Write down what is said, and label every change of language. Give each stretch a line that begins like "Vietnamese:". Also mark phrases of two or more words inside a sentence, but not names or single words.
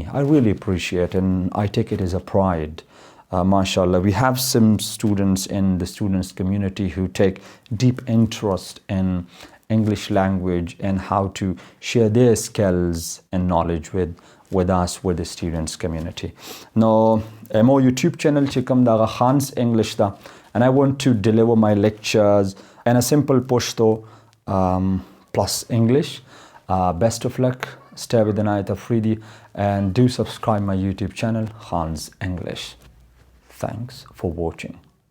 English: I really appreciate and I take it as a pride. MashaAllah, we have some students in the students community who take deep interest in English language and how to share their skills and knowledge with us, with the students community. Now, mo YouTube channel
Pashto: چې کوم دا
English: Khan's English دا and I want to deliver my lectures in a simple Pashto plus English. Best of luck. Stay with Inayat Afridi and do subscribe my YouTube channel, Khan's English. Thanks for watching.